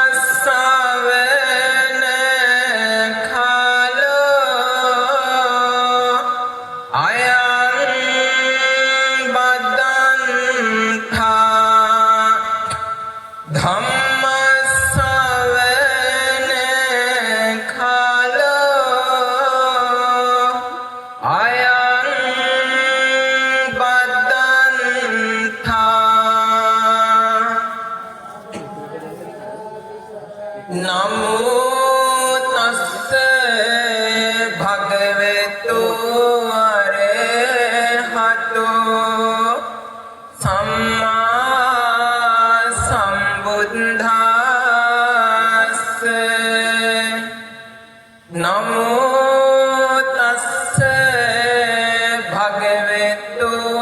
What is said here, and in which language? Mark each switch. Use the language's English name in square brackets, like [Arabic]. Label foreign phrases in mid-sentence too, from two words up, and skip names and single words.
[Pali] ශ්‍රවණ කාලෝ අයං බදන්තා ධම්ම ශ්‍රවණ කාලෝ අයං බදන්තා නමෝ තස්ස භගවතු අරහතෝ සම්මා සම්බුද්දස්ස නමෝ තස්ස භගවතු